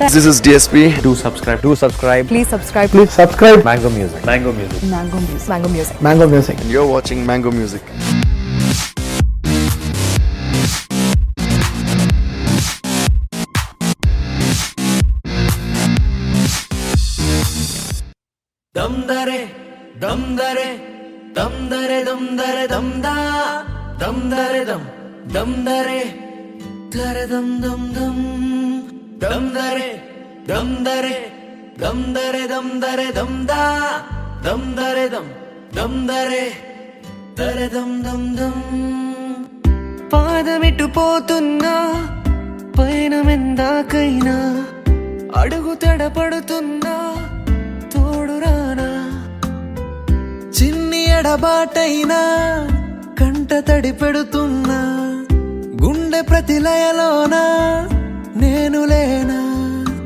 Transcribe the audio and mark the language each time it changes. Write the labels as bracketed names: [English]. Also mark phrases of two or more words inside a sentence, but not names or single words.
[English] This is DSP. Do subscribe. Please subscribe. Mango Music. Mango Music. Mango Music. And you're watching Mango Music. Damdare, damdare, damdare, damdare, damda, damdare, damdare, dare, dam, dam, dam, damdare, damdare, damdare, damdare, damda, damdare, damdare, dare, dam, dam, dam. [Telugu] పాదమిటు పోతున్నా పైన మెందాకైనా అడుగు తడపడుతున్నా తోడురానా. చిన్ని ఎడబాటైనా కంట తడి పెడుతున్నా గుండె ప్రతిలయలోనా నేను లేనా.